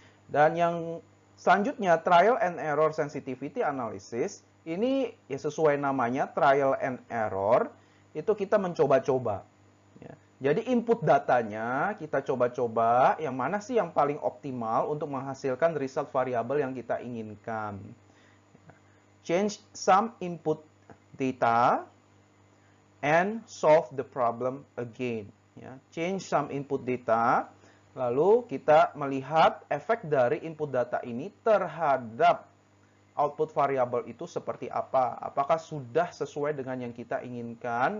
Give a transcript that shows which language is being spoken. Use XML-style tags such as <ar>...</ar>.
<id>Dan yang selanjutnya, trial and error sensitivity analysis, ini ya sesuai namanya, trial and error, itu kita mencoba-coba. Ya. Jadi input datanya kita coba-coba, yang mana sih yang paling optimal untuk menghasilkan result variable yang kita inginkan.</id> <en>Change some input data and solve the problem again.</en> <id>Ya.</id> <en>Change some input data,</en> <id>lalu kita melihat efek dari input data ini terhadap output variabel itu seperti apa. Apakah sudah sesuai dengan yang kita inginkan?</id>